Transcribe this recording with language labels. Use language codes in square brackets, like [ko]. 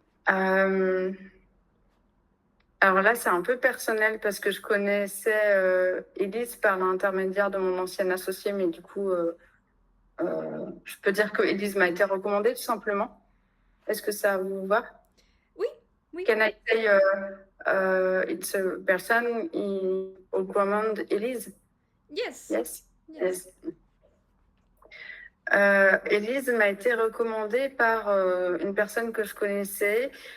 [fr] euh, alors là, c'est un peu personnel parce que je connaissais Élise par l'intermédiaire de mon ancienne associée, mais du coup, je peux dire que Élise m'a été recommandée tout simplement. Est-ce que ça vous va? Oui, oui. [en] Can I say it's a person in recommend Élise? Yes. Yes. Yes. Yes. [fr] Élise m'a été recommandée par une personne que je connaissais